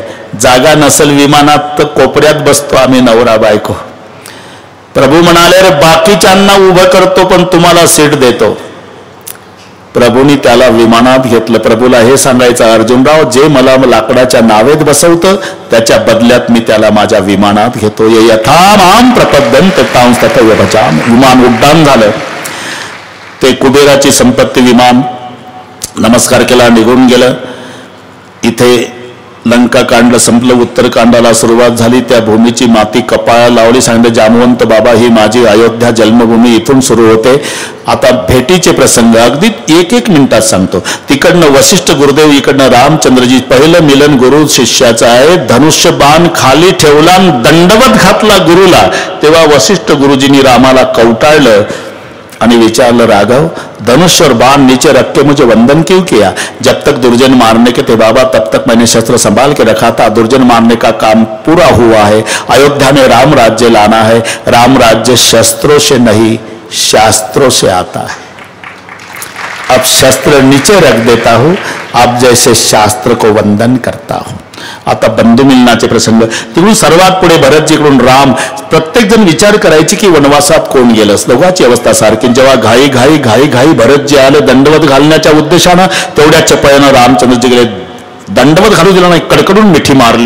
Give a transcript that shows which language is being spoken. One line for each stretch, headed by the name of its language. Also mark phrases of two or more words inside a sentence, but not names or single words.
Marathi: जागा नसल विमानात तर कोपऱ्यात बसतो आम्ही नवरा बायको. प्रभू म्हणाले, रे बाकीच्यांना उभं करतो पण तुम्हाला सीट देतो. प्रभूंनी त्याला विमानात घेतलं. प्रभूला हे सांगायचं, अर्जुनराव जे मला लाकडाच्या नावेत बसवतं त्याच्या बदल्यात मी त्याला माझ्या विमानात घेतो.
Sanskrit: यथा माम प्रपद्यन्ते तां तथैव भजामि.
Marathi: विमान उड्डाण झालं. ते कुबेराची संपत्ती विमान नमस्कार केला, निघून गेलं. इथे लंका कांड संपलं. उत्तरकांडाला सुरुवात झाली. त्या भूमीची माती कपाळाला लावली. सांगितलं, जामवंत बाबा ही माझी अयोध्या जन्मभूमी इथून सुरू होते. आता भेटीचे प्रसंग अगदी एक मिनिटात सांगतो. तिकडनं वशिष्ठ गुरुदेव, इकडनं रामचंद्रजी. पहिलं मिलन गुरु शिष्याचं आहे. धनुष्य बाण खाली ठेवला, दंडवत घातला गुरुला. तेव्हा वशिष्ठ गुरुजींनी रामाला कवटाळलं आणि विचारलं,
Hindi: राघव धनुष और बाण नीचे रख के मुझे वंदन क्यों किया? जब तक दुर्जन मारने के थे बाबा तब तक मैंने शस्त्र संभाल के रखा था। दुर्जन मारने का काम पूरा हुआ है, अयोध्या में राम राज्य लाना है। राम राज्य शस्त्रों से नहीं शास्त्रों से आता है। अब शस्त्र नीचे रख देता हूं, अब जैसे शास्त्र को वंदन करता हूं।
Marathi: आता बंधू मिलनाचे प्रसंग तिकडून सर्वात पुढे भरतजीकडून राम, प्रत्येक जण विचार करायची की वनवासात कोण गेलं, दोघांची अवस्था सारखी। जेव्हा घाई घाई घाई घाई भरतजी आले दंडवत घालण्याच्या उद्देशानं, तेवढ्या चपळानं रामचंद्रजी गेले, दंडवत घालू दिला नाही, कडकडून मिठी मारली।